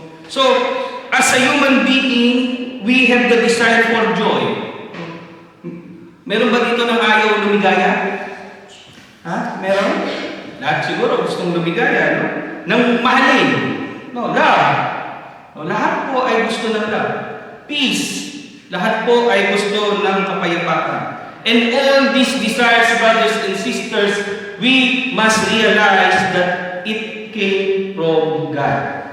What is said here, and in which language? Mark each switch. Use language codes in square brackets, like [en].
[en] So, as a human being, we have the desire for joy. [tl] Meron ba dito ng ayaw lumigaya? Ha? Meron? Lahat siguro gustong lumigaya, no? Nang mahalin. No, love. No, lahat po ay gusto ng love. Peace. Lahat po ay gusto ng kapayapaan. [en] And all these desires, brothers and sisters, we must realize that it came from God.